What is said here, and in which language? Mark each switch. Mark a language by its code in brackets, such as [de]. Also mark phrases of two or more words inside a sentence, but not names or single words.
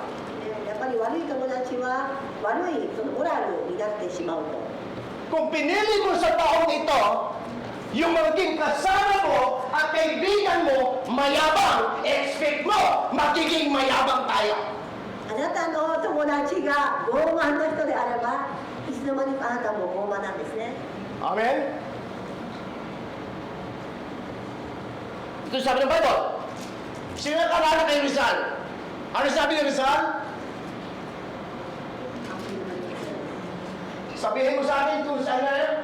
[ja] やっぱり悪い友達は悪いそのモラルになってしまうと。 [tl] Kung pinili mo sa taong ito, yung magiging kasama mo at kaibigan mo, mayabang, expect mo, magiging mayabang tayo. [ja] あなたの友達が傲慢な人であれば、いつの間にかあなたも傲慢なんですね。 [tl] Amen? Ito sabi ng Bible. Sino nakakala kay Rizal? Ano sabi ni Rizal? Sabihin mo sa akin kung saan na rin.